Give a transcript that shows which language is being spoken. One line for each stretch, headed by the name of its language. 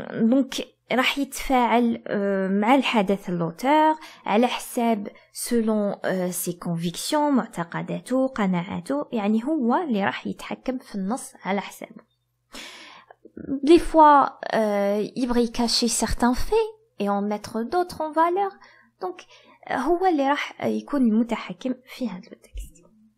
Arabic: Donc راح يتفاعل مع الحدث
French: l'auteur
Arabic: على حساب
French: selon ses convictions,
Arabic: معتقداته, قناعاته, يعني هو اللي راح يتحكم في النص على حسابه.
French: Des fois, il va y cacher certains faits et en mettre d'autres en valeur.
Arabic: Donc, هو اللي راح يكون المتحكم في هذا
French: le texte.